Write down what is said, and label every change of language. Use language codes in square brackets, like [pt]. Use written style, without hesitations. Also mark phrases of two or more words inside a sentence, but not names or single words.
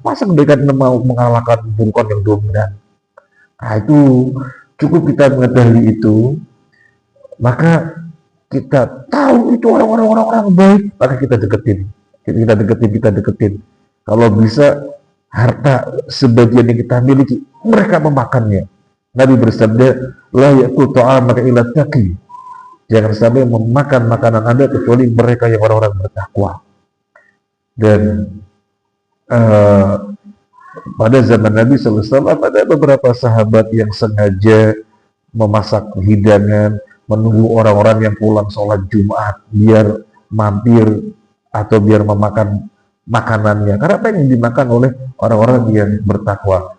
[id] Masa kebaikan 6 mau mengalahkan keburukan yang dominan? Nah, itu cukup kita mengetahui itu, maka kita tahu itu orang-orang baik, maka kita deketin. Kalau bisa harta sebagian yang kita miliki, mereka memakannya. Nabi bersabda, [ar] لا يأكل طعامك إلا تقي. [id] Jangan sampai memakan makanan Anda kecuali mereka yang orang-orang bertakwa. Dan pada zaman Nabi SAW ada beberapa sahabat yang sengaja memasak hidangan, menunggu orang-orang yang pulang sholat Jumat biar mampir atau biar memakan makanannya, karena pengen dimakan oleh orang-orang yang bertakwa.